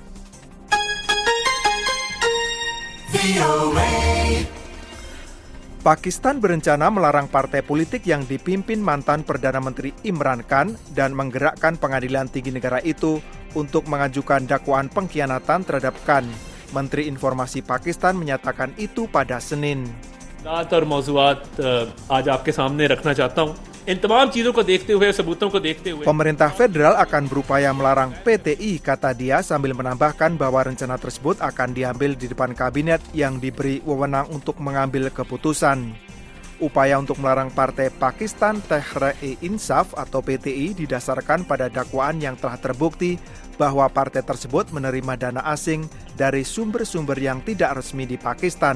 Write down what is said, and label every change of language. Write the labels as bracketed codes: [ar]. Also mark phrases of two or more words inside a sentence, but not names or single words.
[id] Pakistan berencana melarang partai politik yang dipimpin mantan Perdana Menteri Imran Khan dan menggerakkan pengadilan tinggi negara itu untuk mengajukan dakwaan pengkhianatan terhadap Khan. Menteri Informasi Pakistan menyatakan itu pada Senin. [ur] زیادہ‌تر موضوعات آج آپ کے سامنے رکھنا چاہتا ہوں ان تمام چیزوں کو دیکھتے ہوئے ثبوتوں کو دیکھتے ہوئے [id] Pemerintah federal akan berupaya melarang PTI, kata dia sambil menambahkan bahwa rencana tersebut akan diambil di depan kabinet yang diberi wewenang untuk mengambil keputusan. Upaya untuk melarang Partai Pakistan Tehreek-e-Insaf atau PTI didasarkan pada dakwaan yang telah terbukti bahwa partai tersebut menerima dana asing dari sumber-sumber yang tidak resmi di Pakistan.